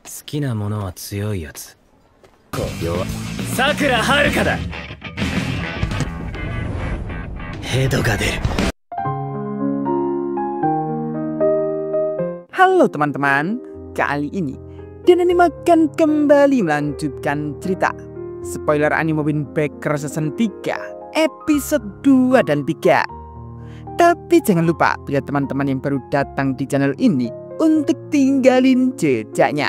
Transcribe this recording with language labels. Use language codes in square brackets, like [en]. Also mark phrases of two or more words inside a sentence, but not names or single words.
[ja] きなものは強いやつ。弱。さくらはるかだ。ヘドが出る。 [id] Halo teman-teman, kali ini Danani akan kembali melanjutkan cerita spoiler anime Wind Waker Season 3 episode 2 dan 3. Tapi jangan lupa buat teman-teman yang baru datang di channel ini untuk tinggalin jejaknya.